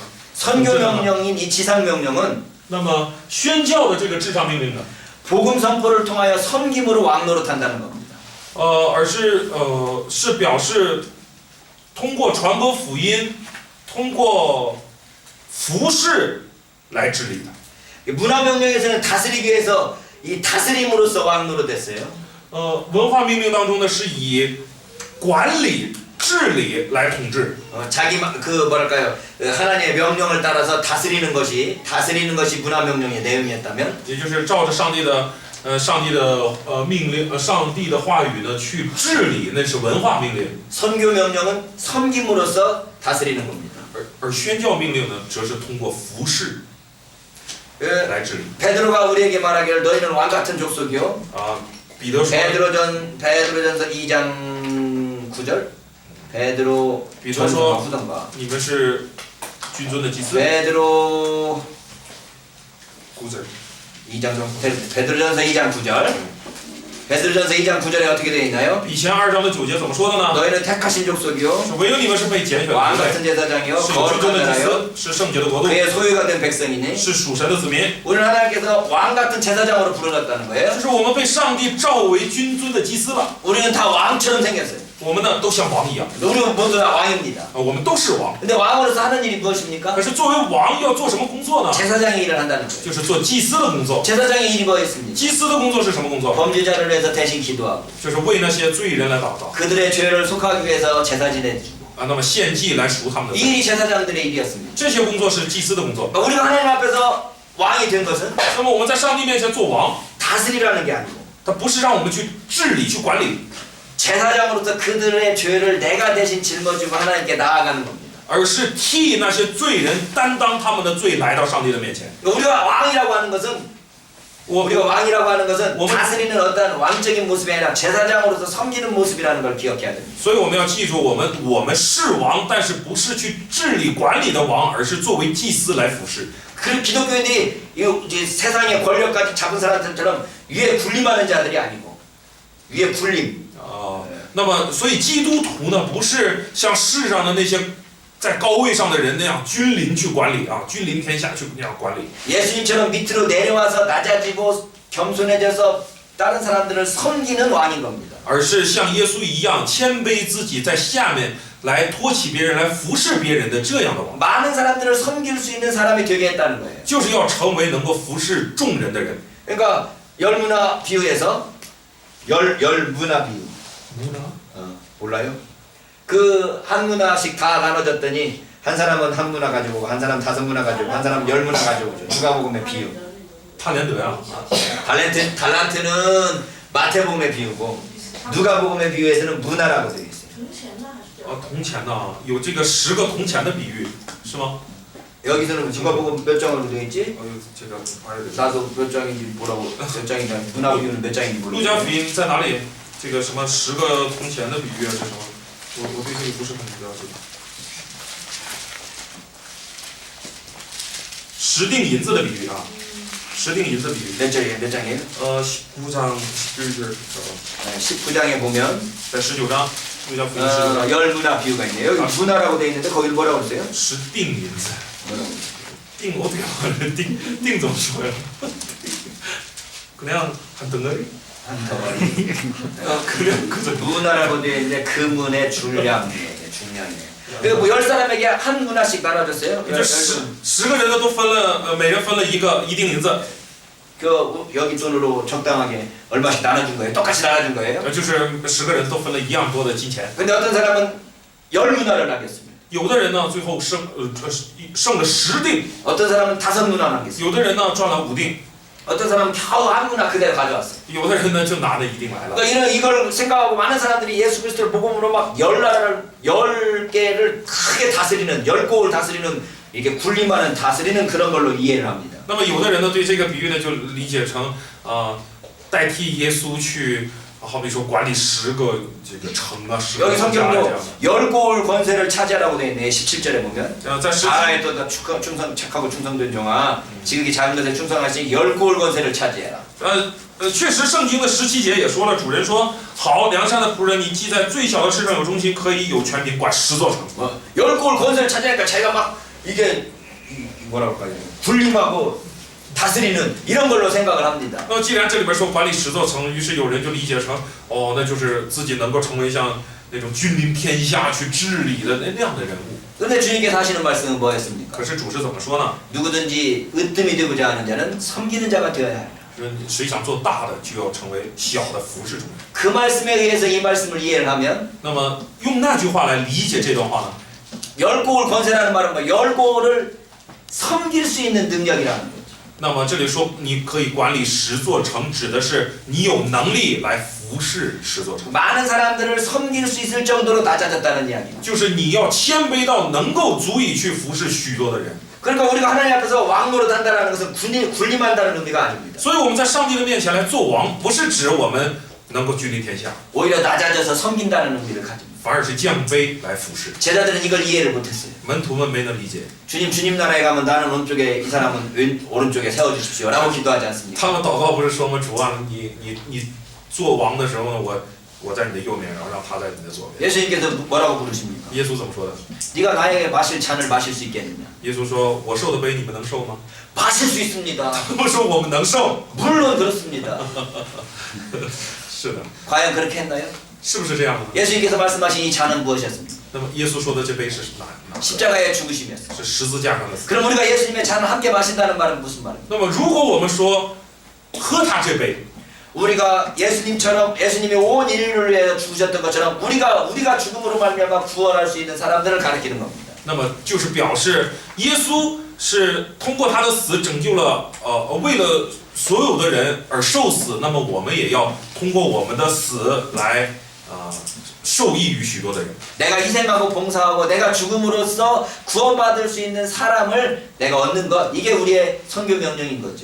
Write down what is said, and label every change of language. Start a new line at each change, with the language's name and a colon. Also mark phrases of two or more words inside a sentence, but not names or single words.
Korean: 선교 명령인 이 지상 명령은
Chinese: 那么宣教的这个至上命令呢？
Korean: 복음 선포를 통하여 섬김으로 왕노릇한다는 겁니다.
Chinese: 而是表示通过传播福音，通过服侍来治理的。
Korean: 문화 명령에서는 다스리기 위해서 이 다스림으로써 왕노릇했어요.
Chinese: 文化命令当中呢，是以管理、治理来统治。
Korean: 자기 그 뭐랄까요 하나님의 명령을 따라서 다스리는 것이 문화 명령의 내용이었다면
Chinese: 也就是照着上帝的命令，上帝的话语呢去治理，那是文化命令。
Korean: 선교 명령은 섬김으로써 다스리는 겁니다.
Chinese: 而宣教命令呢，则是通过服侍来治理。
Korean: 베드로가 우리에게 말하기를 너희는 왕 같은 족속이요.
Chinese: 彼得说，
Korean: 베드로전서 2장 9절. 베드로전서 후던가. 你们是君尊的祭司。 베드로 9절. 베드로전서 2장 9절. 베드로전서 2장 9절에 어떻게 되어 있나요?
Chinese: 以前2章的9节怎么说的呢？
Korean: 너희는 택하신 족속이요.
Chinese: 是唯有你们是被拣选的
Korean: 왕
Chinese: 族类，
Korean: 같은 제사장이요.
Chinese: 是有君尊
Korean: 거룩한
Chinese: 的祭
Korean: 나라요.
Chinese: 司，是圣洁的国度，
Korean: 그의 소유가 된 백성이니
Chinese: 是属神的子民。
Korean: 우리는 하나님께서 왕 같은 제사장으로 부르셨다는 거예요.
Chinese: 就是我们被上帝召为君尊的祭司了。
Korean: 우리는 다 왕처럼 생겼어요.
Chinese: 我们呢都像王一样，
Korean: 우리는 모두 다 왕입니다.
Chinese: 我们都是王。
Korean: 근데 왕으로서 하는 일이 무엇입니까?
Chinese: 可是作为王要做什么工作呢？
Korean: 제사장의 일을 한다는 거예요.
Chinese: 就是做祭司的工作。
Korean: 제사장의 일이 뭐였습니까?
Chinese: 祭司的工作是什么工作？
Korean: 범죄자를 위해서 대신 기도하고
Chinese: 就是为那些罪人来祷告
Korean: 그들의 죄를 속하기 위해서 제사 지내주고
Chinese: 那么献祭来赎他们的
Korean: 이
Chinese: 罪。
Korean: 일이 제사장들의 일이었습니다.
Chinese: 这些工作是祭司的工作。
Korean: 우리가 하나님 앞에서 왕이 된 것은
Chinese: 那么我们在上帝面前做王，
Korean: 다스리라는 게 아니고
Chinese: 他不是让我们去治理、去管理，
Korean: 제사장으로서 그들의 죄를 내가 대신 짊어지고 하나님께 나아가는 겁니다.
Chinese: 而是替那些罪人担当他们的罪来到上帝的面前。
Korean: 우리가 왕이라고 하는 것은
Chinese: 我
Korean: 우리가 왕이라고 하는 것은 뭐- 다스리는 어떤 왕적인 모습이 아니라 제사장으로서 섬기는 모습이라는 걸 기억해야 됩니다.
Chinese: 所以我们要记住，我们是王，但是不是去治理管理的王，而是作为祭司来服侍。
Korean: 그 기독교인들이 이 세상의 권력까지 잡은 사람들처럼 위에 군림하는 자들이 아니고 위에 군림.
Chinese: 那么所以基督徒呢，不是像世上的那些在高位上的人那样君临去管理君临天下去那样管理。
Korean: 예수님처럼 밑으로 내려와서 낮아지고 겸손해져서 다른 사람들을 섬기는 왕인 겁니다.
Chinese: 而是像耶稣一样谦卑自己，在下面来托起别人，来服侍别人的这样的王，
Korean: 많은 사람들을 섬길 수 있는 사람이 되게 했다는 거예요.
Chinese: 就是要成为能够服侍众人的人。
Korean: 그러니까 열문화 비유에서 열문화 비유. 문화? 몰라요? 그 한 문화씩 다 나눠졌더니 한 사람은 한 문화 가지고 오고 한 사람 다섯 문화 가지고 오고 한 사람 열 문화 가지고 오죠. 누가복음의 비유. 탈렌더야. 달란트는 마태복음의 비유고 누가복음의 비유에서는 문화라고 되어 있어요.
Chinese: 铜钱呐，有这个10个铜钱的比喻，是吗？
Korean: 여기서는 누가복음 몇 장으로 되어 있지? 这个 봐야 돼. 나도 몇 장인지 뭐라고 몇 장인지 문화 비유는 몇 장인지
Chinese: 路加
Korean: 모르겠어.
Chinese: 福音在哪里？这个什么10个铜钱的比喻啊，是什么？我对这个不是很了解。10锭银子的比喻啊，10锭银子的比喻。
Korean: 몇 장이에요? 몇 장이에요? 19장 11절. 19장에 보면
Chinese: 在19章，路加福音19章
Korean: 열 문화 비유가 있네요. 여기 문화라고 되어 있는데 거기를 뭐라고 그랬어요?
Chinese: 10 锭银子。
Korean: 뭐라고? 锭어떻게 말해? 띵
Chinese: 怎么说呀？
Korean: 그냥 한 덩어리? 한 덩어리. 그냥 그저 문화라고 되어 있는데 금은의 중량이에요. 중량이에요. 그리고 뭐 10사람에게 한 문화씩 나눠줬어요.
Chinese: 这10个人呢都分了，每人分了一锭银子，
Korean: 그 여기 돈으로 적당하게 얼마씩 나눠준 거예요. 똑같이 나눠준 거예요.
Chinese: 就是10个人都分了一样多的金钱。
Korean: 근데 어떤 사람은 열 문화를 남겼습니다.
Chinese: 有的人呢最后剩了10锭，
Korean: 어떤 사람은 다섯 문화 남겼습니다.
Chinese: 有的人呢赚了5锭，
Korean: 어떤 사람은 겨우 한 문화 그대로 가져왔어요.
Chinese: 有的人呢就拿着1锭来了。
Korean: 그러니까 이걸 생각하고 많은 사람들이 예수 그리스도를 복음으로 막 열 나라를 10개를 크게 다스리는 10곡을 다스리는 이렇게 군림하는 다스리는 그런 걸로 이해를 합니다.
Chinese: 那么有的人呢对这个比喻呢就理解成代替耶稣去，好比说管理10个这个城啊，10个
Korean: 여기
Chinese: 国家这
Korean: 성경도
Chinese: 样。
Korean: 10곡을 권세를 차지하라고 되어 있네. 17절에 보면
Chinese: 在10
Korean: 아이 또 충성 착하고 충성된 종아 지극히 작은 것에 충성하시니 10곡을 권세를 차지해라.
Chinese: 确实，圣经的17节也说了，主人说：“好，良善的仆人，你既在最小的事上有忠心，可以有权柄管10座城。”
Korean: 10곡을 권세를 차지하니까 자기가 막 이게 뭐라고 할까요? 군림하고 다스리는 이런 걸로 생각을 합니다.
Chinese: 那既然这里边说管理10座城，于是有人就理解成，哦，那就是自己能够成为像那种君临天下去治理的那样的人物。
Korean: 근데 주님께서 하시는 말씀은 뭐였습니까?
Chinese: 可是主是怎么说呢？
Korean: 누구든지 으뜸이 되고자 하는 자는 섬기는 자가 되어야 합니다.
Chinese: 谁想做大的，就要成为小的服侍中人。
Korean: 그 말씀에 의해서 이 말씀을 이해를 하면
Chinese: 那么用那句话来理解这段话呢？
Korean: 10곡을 권세라는 말은 뭐 10곡을 섬길 수 있는 능력이라는 거죠.
Chinese: 那么这里说你可以管理10座城，指的是你有能力来服侍10座城。
Korean: 많은 사람들을 섬길 수 있을 정도로 낮아졌다는 이야기입니다.
Chinese: 就是你要谦卑到能够足以去服侍许多的人。
Korean: 그러니까 우리가 하나님 앞에서 왕노릇 한다는 것은 군림한다는 의미가 아닙니다.
Chinese: 所以我们在上帝的面前来做王，不是指我们能够君临天下，
Korean: 오히려 낮아져서 섬긴다는 의미를 가집니다.
Chinese: 反而是降卑来服侍。
Korean: 제자들은 이걸 이해를 못했어요.
Chinese: 门徒们没能理解，
Korean: 주님 나라에 가면 나는 오른쪽에 이 사람은 오른쪽에 세워주십시오 라고 기도하지 않습니까?
Chinese: 他们祷告不是说吗？主啊，你做王的时候呢，我在你的右面，然后让他在你的左边。
Korean: 예수님께서 뭐라고 부르십니까?
Chinese: 耶稣怎么说的？
Korean: 네가 나에게 마실 잔을 마실 수 있겠느냐?
Chinese: 耶稣说：“我受的杯你们能受吗
Korean: 마실 수 있습니다. ？”
Chinese: 他们说：“我们能受。
Korean: 물론 그렇습니다. ”
Chinese: 是的，
Korean: 과연 그렇게 했나요?
Chinese: 是不是这样的？
Korean: 예수님께서 말씀하신 이 잔은 무엇이었습니까?
Chinese: 那么耶稣说的这杯是哪？
Korean: 십자가의 죽으심이었어요.
Chinese: 是十字架上的死。
Korean: 그럼 우리가 예수님의 잔을 함께 마신다는 말은 무슨 말입니까?
Chinese: 那么如果我们说喝他这杯，
Korean: 우리가 예수님이 온 인류를 위해서 죽으셨던 것처럼 우리가 죽음으로 말미암아 구원할 수 있는 사람들을 가리키는 겁니다.
Chinese: 那么就是表示耶稣是通过他的死拯救了为了所有的人而受死，那么我们也要通过我们的死来受益于许多的人。
Korean: 내가 희생하고 봉사하고 내가 죽음으로써 구원받을 수 있는 사람을 내가 얻는 것, 이게 우리의 선교 명령인 거죠.